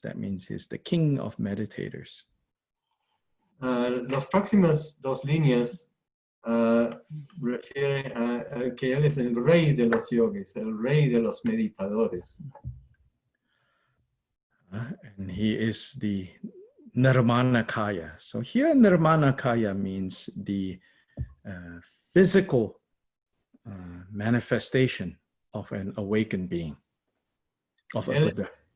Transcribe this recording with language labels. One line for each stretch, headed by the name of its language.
English: That means he's the king of meditators.
Spanish: Las próximas dos líneas refieren a que él es el rey de los yogis, el rey de los meditadores.
English: And he is the Nirmanakaya. So here Nirmanakaya means the physical manifestation of an awakened being, of a Buddha.